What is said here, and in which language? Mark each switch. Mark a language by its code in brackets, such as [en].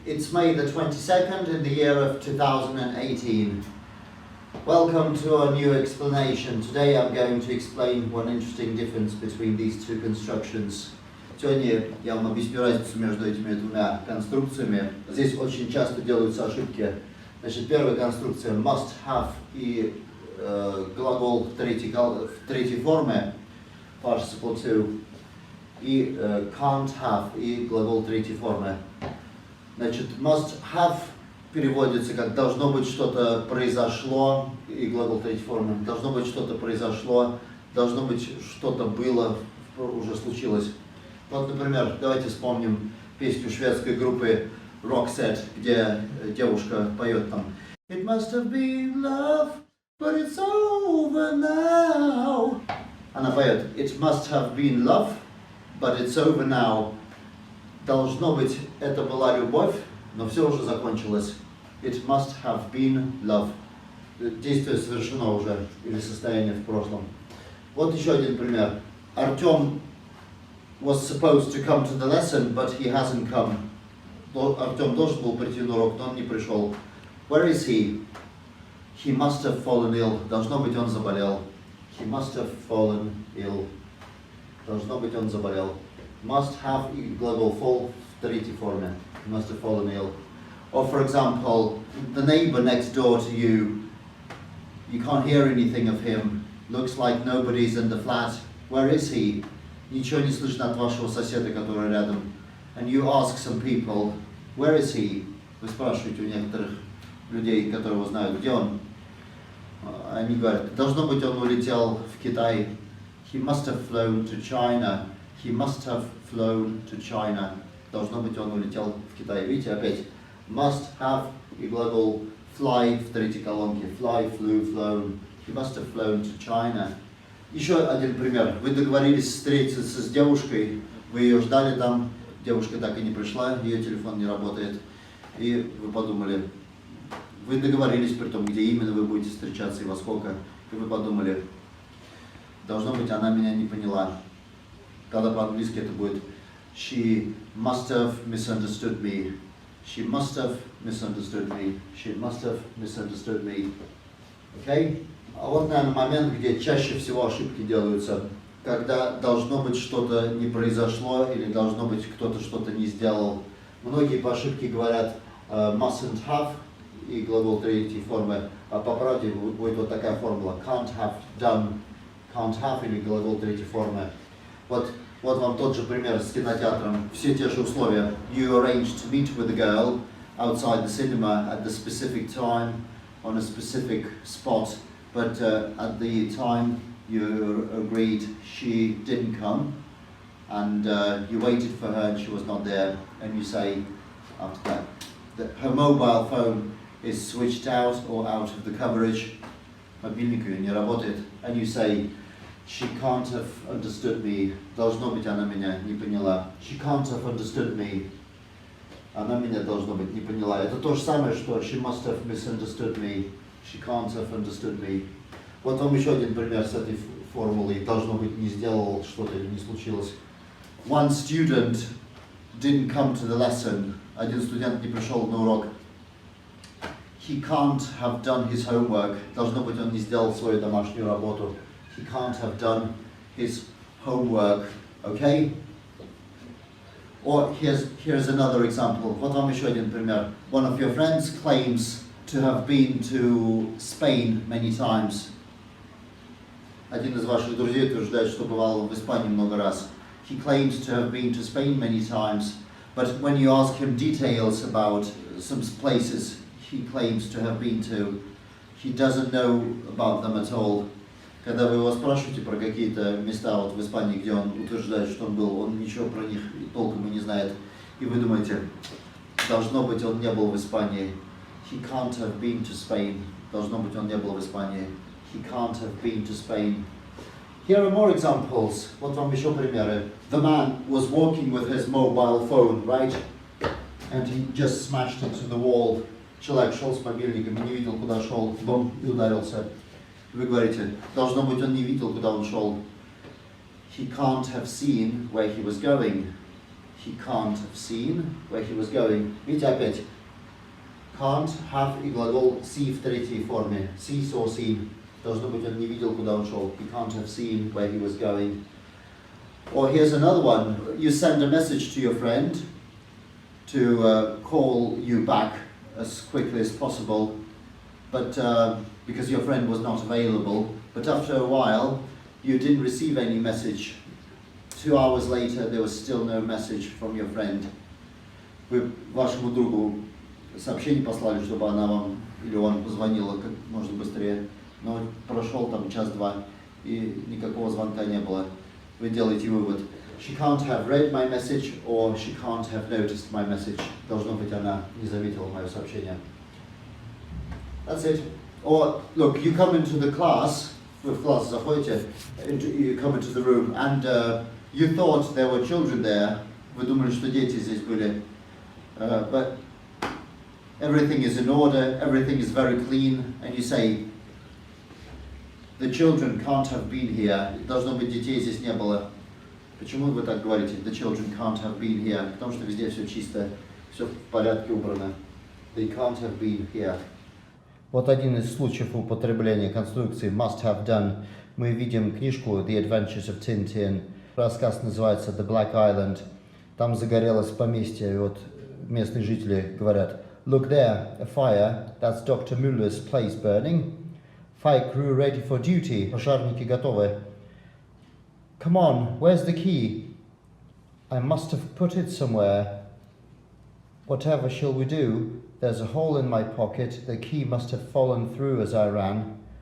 [en] It's May the 22nd in the year of 2018. Welcome to our new explanation. Today I'm going to explain one interesting difference between these two constructions. [ru] Сегодня я вам объясню разницу между этими двумя конструкциями. Здесь очень часто делаются ошибки. Значит, первая конструкция must have и глагол в третьей форме, participle to, и can't have и глагол третьей формы. Значит, must have переводится как должно быть что-то произошло, и глагол третьей формы. Должно быть что-то произошло, должно быть что-то было, уже случилось. Вот, например, давайте вспомним песню шведской группы Roxette, где девушка поет там [en] It must have been love, but it's over now. [ru] Она поет [en] It must have been love, but it's over now. [ru] Должно быть, это была любовь, но все уже закончилось. [en] It must have been love. [ru] Действие совершено уже, или состояние в прошлом. Вот еще один пример. [en] Артем was supposed to come to the lesson, but he hasn't come. [ru] Артем должен был прийти на урок, но он не пришел. [en] Where is he? He must have fallen ill. [ru] Должно быть, он заболел. [en] He must have fallen ill. [ru] Должно быть, он заболел. Must have глагол fall в третьей форме. [en] He must have fallen ill. Or for example, the neighbor next door to you, you can't hear anything of him. Looks like nobody's in the flat. Where is he? [ru] Ничего не слышно от вашего соседа, который рядом. [en] And you ask some people, where is he? [ru] Вы спрашиваете у некоторых людей, которые его знают, где он? Они говорят, должно быть, он улетел в Китай. [en] He must have flown to China. He must have flown to China. [ru] Должно быть, он улетел в Китай. Видите, опять must have и глагол fly в третьей колонке. [en] Fly, flew, flown. He must have flown to China. [ru] Еще один пример. Вы договорились встретиться с девушкой, вы ее ждали там, девушка так и не пришла, ее телефон не работает. И вы подумали, вы договорились при том, где именно вы будете встречаться и во сколько. И вы подумали, должно быть, она меня не поняла. Когда по-английски это будет [en] She must have misunderstood me. She must have misunderstood me. She must have misunderstood me. Okay? [ru] А вот, наверное, момент, где чаще всего ошибки делаются, когда должно быть что-то не произошло или должно быть кто-то что-то не сделал. Многие по ошибке говорят mustn't have и глагол третьей формы, а по правде будет вот такая формула can't have done, can't have или глагол третьей формы. Вот вам тот же пример с кинотеатром, все те же условия. [en] You arranged to meet with a girl outside the cinema at the specific time on a specific spot. But at the time you agreed she didn't come, and you waited for her and she was not there, and you say after that her mobile phone is switched out or out of the coverage, [ru] мобильник ее не работает, [en] and you say she can't have understood me, [ru] должно быть, она меня не поняла, [en] she can't have understood me, [ru] она меня, должно быть, не поняла. Это то же самое, что [en] she must have misunderstood me. She can't have understood me. [ru] Вот вам еще один пример с этой формулой. Должно быть, не сделал что-то или не случилось. [en] One student didn't come to the lesson. [ru] Один студент не пришел на урок. [en] He can't have done his homework. [ru] Должно быть, он не сделал свою домашнюю работу. [en] He can't have done his homework. Okay? Or here's another example. [ru] Вот вам еще один пример. [en] One of your friends claims to have been to Spain many times. [ru] Один из ваших друзей утверждает, что бывал в Испании много раз. [en] He claims to have been to Spain many times, but when you ask him details about some places he claims to have been to, he doesn't know about them at all. [ru] Когда вы его спрашиваете про какие-то места вот в Испании, где он утверждает, что он был, он ничего про них толком и не знает. И вы думаете, должно быть, он не был в Испании. [en] He can't have been to Spain. [ru] Должно быть, он не был в Испании. [en] He can't have been to Spain. Here are more examples. [ru] Вот вам еще примеры. [en] The man was walking with his mobile phone, right? And he just smashed into the wall. [ru] Человек шел с мобильником и не видел, куда шел. Бум, и ударился. Вы говорите, должно быть, он не видел, куда он шел. [en] He can't have seen where he was going. he can't have seen where he was going. [ru] Видите опять? Can't have и глагол see в третьей форме. [en] See, saw, seen. [ru] Должно быть, он не видел, куда он шел. [en] He can't have seen where he was going. Or here's another one. You send a message to your friend to call you back as quickly as possible, but because your friend was not available. But after a while, you didn't receive any message. 2 hours later, there was still no message from your friend. [ru] Вы вашему другу сообщение послали, чтобы она вам или он позвонила как можно быстрее, но прошел там час-два и никакого звонка не было. Вы делаете вывод: [en] she can't have read my message or she can't have noticed my message. [ru] Должно быть, она не заметила мое сообщение. [en] That's it. Or look, you come into the class. [ru] Вы в класс заходите, [en] you come into the room, and you thought there were children there. [ru] Вы думали, что дети здесь были. [en] But everything is in order, everything is very clean, and you say, the children can't have been here. [ru] Должно быть, детей здесь не было. Почему вы так говорите? [en] The children can't have been here. [ru] Потому что везде все чисто, все в порядке убрано. [en] They can't have been here. [ru] Вот один из случаев употребления конструкции must have done. Мы видим книжку The Adventures of Tintin. Рассказ называется The Black Island. Там загорелось поместье, и вот местные жители говорят: [en] Look there, a fire. That's Dr. Muller's place burning. Fire crew ready for duty. [ru] Пожарники готовы. [en] Come on, where's the key? I must have put it somewhere. Whatever shall we do? There's a hole in my pocket. The key must have fallen through as I ran.